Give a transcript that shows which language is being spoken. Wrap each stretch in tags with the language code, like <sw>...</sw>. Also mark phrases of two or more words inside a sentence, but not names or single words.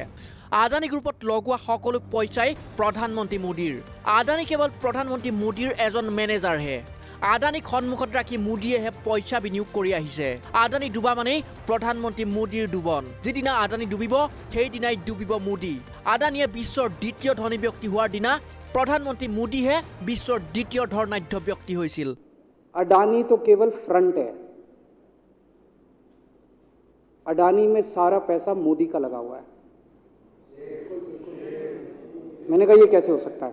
<as>আদানী গ্ৰুপত লগোৱা সকলো পইচাই প্ৰধানমন্ত্ৰী মোদীৰ। আদানী কেৱল প্ৰধানমন্ত্ৰী মোদীৰ এজন মেনেজাৰহে। আদানীক সন্মুখত ৰাখি মোদীয়েহে পইচা বিনিয়োগ কৰি আহিছে। আদানী ডুবা মানেই প্ৰধানমন্ত্ৰী মোদীৰ ডুবন। যিদিনা আদানী ডুবিব সেইদিনাই ডুবিব মোদী। আদানীয়ে বিশ্বৰ দ্বিতীয় ধনী ব্যক্তি হোৱাৰ দিনা প্ৰধানমন্ত্ৰী মোদী হে বিশ্ব দ্বিতীয় ধনাঢ্য ব্যক্তি হৈছিল।</as> <hi>अडानी तो केवल फ्रंट है। अडानी में सारा पैसा मोदी का लगा हुआ है। मैंने कहा ये कैसे हो सकता है?</hi>